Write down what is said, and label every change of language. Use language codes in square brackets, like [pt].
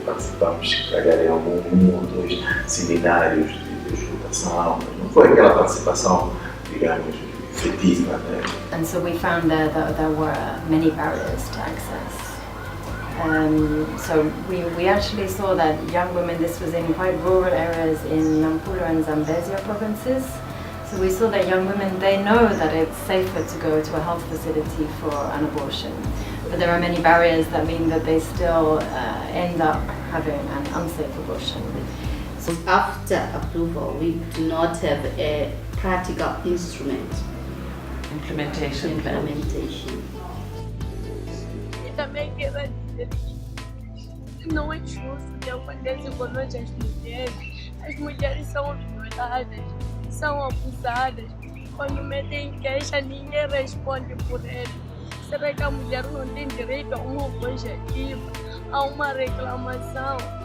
[pt] Participamos, se calhar, em um ou dois seminários de escutação, mas não foi aquela participação, digamos, efetiva, né? [en] And so we found that there were many barriers to access. So we actually saw that young women, this was in quite rural areas in Nampula and Zambezia provinces. So we saw that young women, they know that it's safer to go to a health facility for an abortion. But there are many barriers that mean that they still end up having an unsafe abortion. So after approval, we do not have a practical instrument. Implementation. [pt] E também quero dizer que não é justo que aconteça conosco as mulheres. As mulheres são violadas, são abusadas. Quando metem queixa, ninguém responde por eles. Será que a mulher não tem direito a uma voz ativa, a uma reclamação?